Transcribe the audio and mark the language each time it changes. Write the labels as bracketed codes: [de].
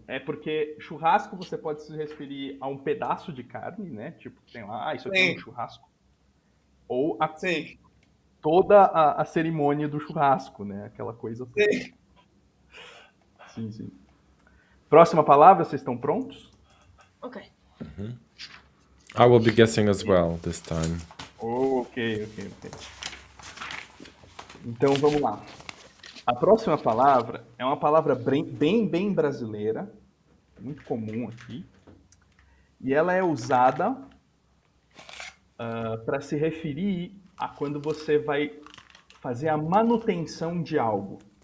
[pt] É porque churrasco você pode se referir a um pedaço de carne, né? Tipo, tem lá, isso aqui é um Sim. churrasco. Ou Sim, toda a cerimônia do churrasco, né? Aquela coisa toda. sim. Sim, sim. Próxima palavra, vocês estão prontos? Ok. [en] I will be guessing as well this time. [pt] Ok. Então vamos lá. A próxima palavra é uma palavra bem brasileira, muito comum aqui, e ela é usada para se referir a quando você vai fazer a manutenção de algo.